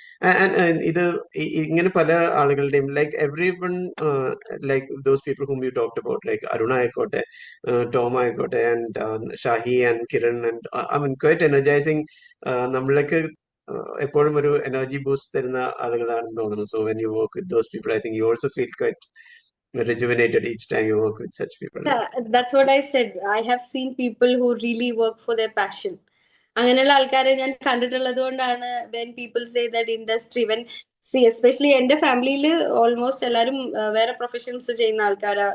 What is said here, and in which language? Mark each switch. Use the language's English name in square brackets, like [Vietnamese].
[English] and [Malayalam] ഇത് ഇങ്ങനെ പല ആളുകളുടെയും [English] Like everyone, like those people whom you talked about, like Aruna ആയിക്കോട്ടെ, Tom ആയിക്കോട്ടെ, and Shahi and Kiran, and I mean quite energising. [Malayalam] നമ്മൾക്ക് എപ്പോഴും ഒരു എനർജി ബൂസ്റ്റ് തരുന്ന ആളുകളാണെന്ന് തോന്നുന്നു. [English] So when you work with those people I think you also feel quite rejuvenated each time you work with such people. That's what I said. I have seen people who really work for their passion. [Malayalam] അങ്ങനെയുള്ള ആൾക്കാരെ ഞാൻ കണ്ടിട്ടുള്ളത് കൊണ്ടാണ് [English] when people say that industry when see [Malayalam] especially എന്റെ ഫാമിലിയിൽ almost എല്ലാവരും വേറെ professions ചെയ്യുന്ന ആൾക്കാരാ.